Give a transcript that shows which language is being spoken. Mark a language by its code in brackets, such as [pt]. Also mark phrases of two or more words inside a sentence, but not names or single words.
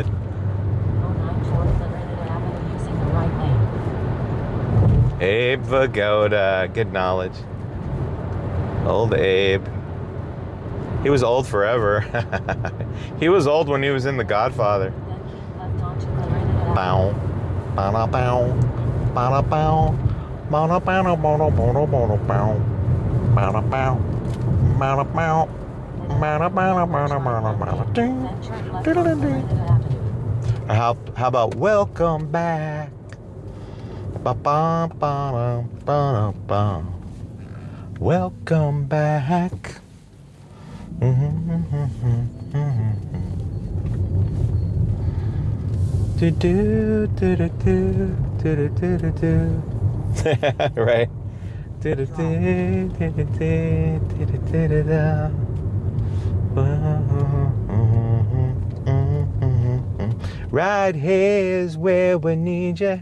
[en] 09 towards Limited Avenue using the right lane. Abe Vigoda. Good knowledge. Old Abe. He was old forever. He was old when he was in The Godfather. Then keep left onto Limited Bow. Avenue. Bada bow. Bada bow. Bada bow. Bada bow. Bada bow. Bada bow. Bada bow. Then turn left onto Limited Avenue. How about welcome back? Ba-ba-ba-da-ba-da-ba. Welcome back. Right. Right here's where we need you.